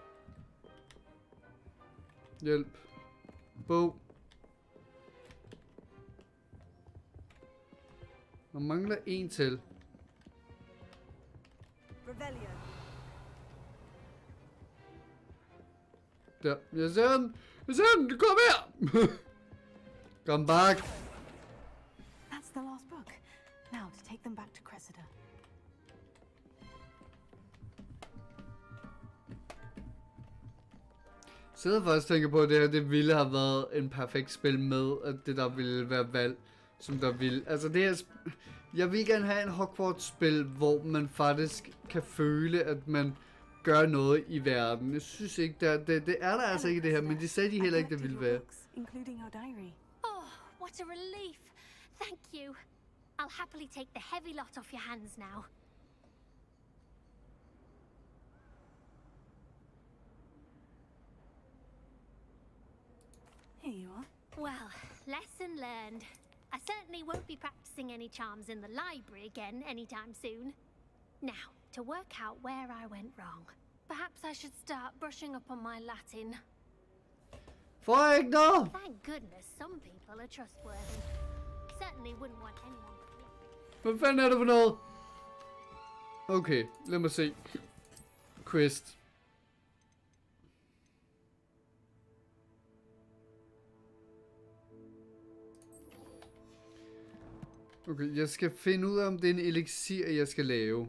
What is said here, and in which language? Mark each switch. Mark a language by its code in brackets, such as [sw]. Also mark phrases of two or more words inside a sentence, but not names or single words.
[da] Hjælp. Bog. Der mangler en til. Revelio. Der. Jeg ser den. Jeg ser den. Kom her. [en] Come back. That's the last book. Now to take them back to Cressida. [da] Så jeg faktisk tænker på, at det her det ville have været en perfekt spil med, at det der ville være valg, som der ville. Altså det her, jeg vil gerne have en Hogwarts-spil, hvor man faktisk kan føle, at man gør noget i verden. Jeg synes ikke, det er der altså ikke det her, men de sagde de heller ikke, det ville være. [en] Including your diary. Oh, what a relief. Thank you. I'll happily take the heavy lot off your hands now. Here you are. Well, lesson learned. I certainly won't be practicing any charms in the library again anytime soon. Now, to work out where I went wrong. Perhaps I should start brushing up on my Latin. [da] For ikke noget! [en] Thank goodness some people are trustworthy. Certainly wouldn't want anyone. [da] Hvad fanden er det for noget? Okay, lad mig se. Quest. Okay, jeg skal finde ud af, om det er en elixir, jeg skal lave.